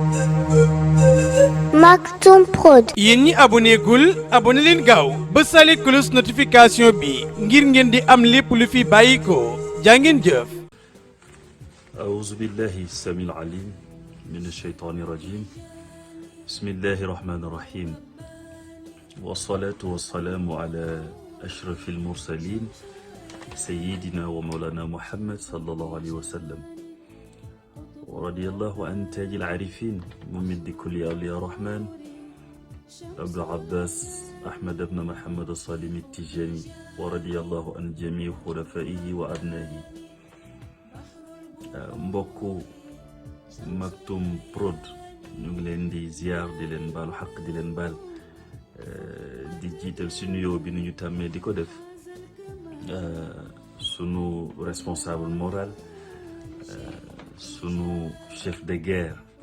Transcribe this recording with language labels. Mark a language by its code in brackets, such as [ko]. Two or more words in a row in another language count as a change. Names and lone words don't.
[wo] Maktoum Prod. yéen ñi abonné gul abonné leen gaaw ba sale [fr] cloche notification [wo] bi ngir ngeen di am lépp lu fi bàyyi ko jaa ngeen jëf. [ar] أعوذ بالله السميع العليم من الشيطان الرجيم بسم الله الرحمن الرحيم والصلاة والسلام على أشرف المرسلين سيدنا ومولانا محمد صلى الله عليه وسلم ورضي الله عن تاج العارفين ممد كل أولياء الرحمن أبو العباس أحمد بن محمد الصالم التجاني ورضي الله عن جميع خلفائه وأبنائه. [wo] mbokku Maktoum Prod ñu ngi leen di ziar di leen baalu xaq di leen baal di jiital si nuyoo bi ni ñu tàmmee di ko def sunu [fr] responsable moral [wo] sunu [fr] chef de guerre